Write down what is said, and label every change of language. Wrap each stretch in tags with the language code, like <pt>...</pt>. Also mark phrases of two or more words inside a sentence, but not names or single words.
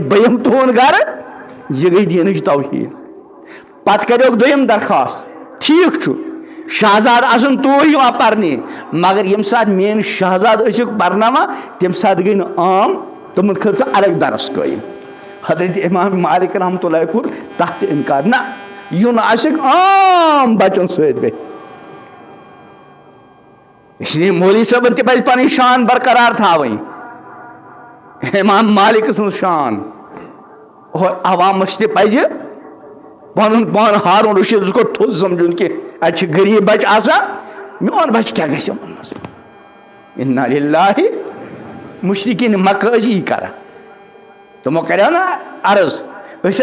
<ks>بہٕ یِمہٕ تُہُنٛد گرٕ یہ گئی دینٕچ توہین پتہٕ کریوکھ دوٚیِم درخواست ٹھیٖک چھُ شہزاد آسن توٗرۍ یِوان پرنہِ مگر ییٚمہِ ساتہٕ میٲنۍ شہزاد ٲسِکھ پرناوان تمہِ ساتہٕ گٔے نہٕ عام تِمن خٲطرٕ الگ درس قٲیِم حضرت امام مالک</ks> <ar>رحمۃ اللہ</ar> <ks>کوٚر تتھ تہِ انکار نہ یُن آسیکھ عام بچن سۭتۍ بیٚیہِ</ks> <ur>اس لیے</ur> <ks>مولوی صٲبن تہِ پزِ پنٕنۍ شان برقرار تھاوٕنۍ امام مالک سٕنٛز شان اور عوامس تہِ پزِ پنُن پان ہارون رشیدس کو تھوٚد سمجھُن کہ اتہِ چھِ غریٖب بچہِ آسان میون بچہِ کیٛاہ گژھِ یِمن منٛز</ks> <ar>انا للہ</ar> <ks>مشرکین مکہ ٲسۍ یی کران تِمو کریو نا عرض أسۍ</ks>